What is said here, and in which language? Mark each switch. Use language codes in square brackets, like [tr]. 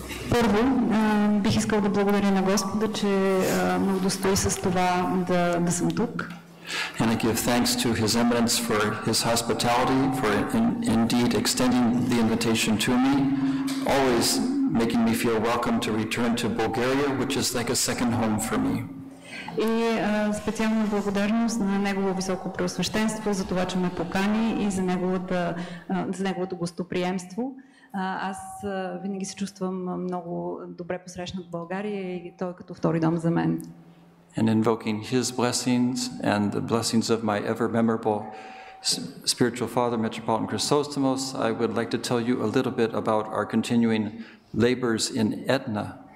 [bg] Първо, бих искал да благодаря на Господа, че ме удостои с това да съм тук. [en] And I give thanks to His Eminence for His hospitality, for indeed extending the invitation to me, always making me feel welcome to return to Bulgaria, which is like a second home for me. [bg] И специална благодарност на Негово Високопреосвещенство за това, че ме покани и за неговото гостоприемство. Аз винаги се чувствам много добре посрещнат в България и той като втори дом за мен. [en] And invoking His blessings and the blessings of my ever-memorable spiritual father, Metropolitan Chrysostomos, I would like to tell you a little bit about our continuing labors in Etna.